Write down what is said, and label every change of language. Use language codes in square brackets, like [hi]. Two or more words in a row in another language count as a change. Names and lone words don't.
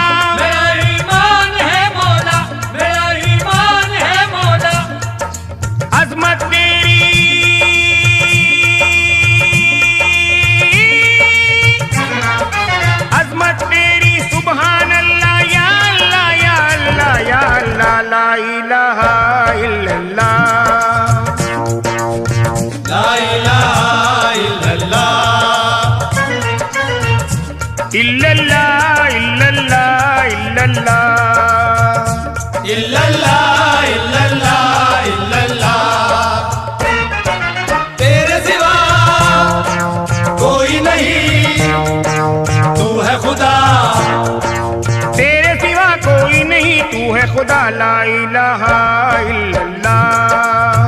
[hi] मेरा ईमान है मौला, मेरा ईमान है मौला। अजमत तेरी, अजमत तेरी [ar] سبحان الله يا الله يا الله يا الله. لا إله إلا الله, لا إله إلا الله, إلا الله إلا الله إلا الله. إلا الله إلا الله إلا الله. [hi] तेरे सिवा कोई नहीं, तू है खुदा। तेरे सिवा कोई नहीं, तू है खुदा। [ar] لا إله إلا الله,